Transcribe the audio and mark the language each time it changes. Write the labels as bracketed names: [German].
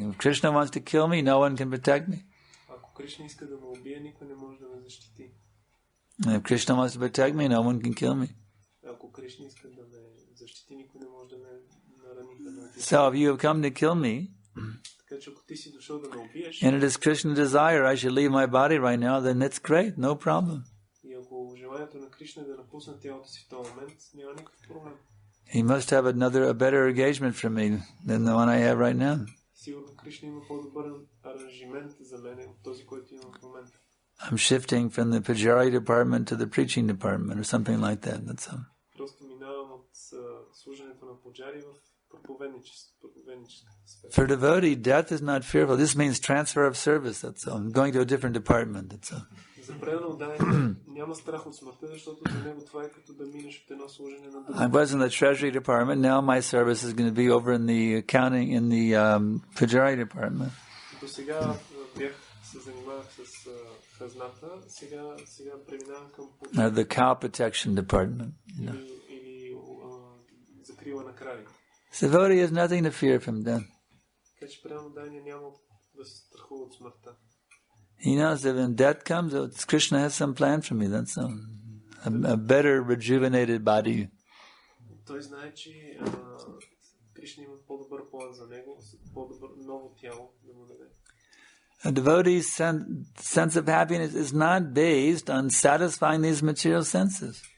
[English] If Krishna wants to kill me, no one can protect me. [Bulgarian] Ако Кришна иска да ме убие, никой не може да ме защити. [English] And if Krishna wants to protect me, no one can kill me. [Bulgarian] Ако Кришна иска да ме защити, никой не може да ме нарани, да ме убие. [English] So if you have come to kill me, [Bulgarian] така че ако ти си дошъл да ме убиеш, [English] and it is Krishna's desire I should leave my body right now, then it's great, no problem. [Bulgarian] И ако желанието на Кришна е да напусне тялото си в този момент, няма никакъв проблем. [English] He must have a better engagement for me than the one I have right now. [Bulgarian] Сигурно Кришна има по-добър аранжимент за мен от този, който имам в момента. [English] I'm shifting from the pujari department to the preaching department or something like that. That's all. [Bulgarian] Просто минавам от служенето на пуджари в проповедническата сфера. [English] For devotee, death is not fearful. This means transfer of service. That's all. I'm going to a different department. That's all. [Bulgarian] За предан отдаден няма страх от смъртта, защото за него това е като да минеш от едно служене на друго. [English] I was in the treasury department. Now my service is going to be over in the accounting, in the pujari department. [Bulgarian] До сега се занимавах с хазната, сега преминавам към [English] The cow protection department. [Bulgarian] или закрила на крави. [English] So devotee has nothing to fear from death. [Bulgarian] Така че предан отдаден няма да се страхува от смъртта. [English] He knows that when death comes, Krishna has some plan for me. That's all. A better rejuvenated body. [Bulgarian] Той знае, че Кришна има по-добър план за него, по-добър ново тяло да му даде. [English] A devotee's sense of happiness is not based on satisfying these material senses.